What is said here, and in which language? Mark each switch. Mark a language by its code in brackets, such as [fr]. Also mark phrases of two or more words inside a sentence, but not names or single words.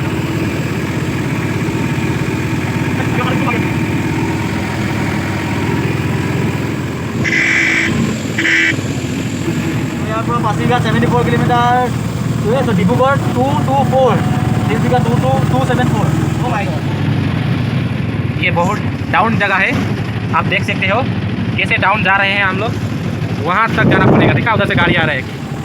[as] ইয়াৰ পৰা পাছিঘাট 74 কিলোমিটাৰ গৈ আছোঁ। ডিব্ৰুগড় 224, তিনিচুকীয়া 274। [en] oh my god, [hi] ये बहुत डाउन जगह है, आप देख सकते हो कैसे डाउन जा रहे हैं हम लोग। वहाँ तक जाना पड़ेगा। देखा उधर से गाड़ी आ रहा है।